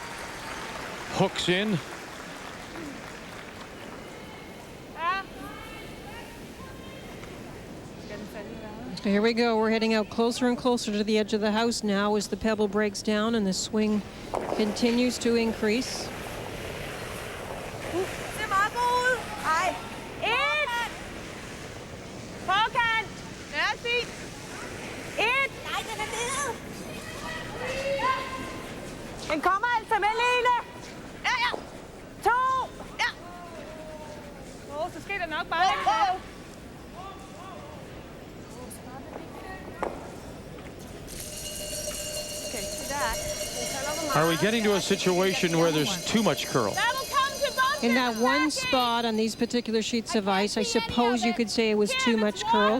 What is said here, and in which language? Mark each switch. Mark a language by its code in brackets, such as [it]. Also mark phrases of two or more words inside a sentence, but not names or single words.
[en] hooks in. Ah. Here we go. We're heading out closer and closer to the edge of the house now as the pebble breaks down and the swing continues to increase. [da] Det er meget god. Ej. 1. Forkant. Ja, fint. 1. Nej, den er nede. Den kommer altså med, Lene. Ja, ja. 2. Ja. Så skal der nok bare lidt mere. [en] Are we getting to a situation where there's too much curl? That'll come to both In of that them. one spot on these particular sheets of ice, I suppose you could say it was too much curl.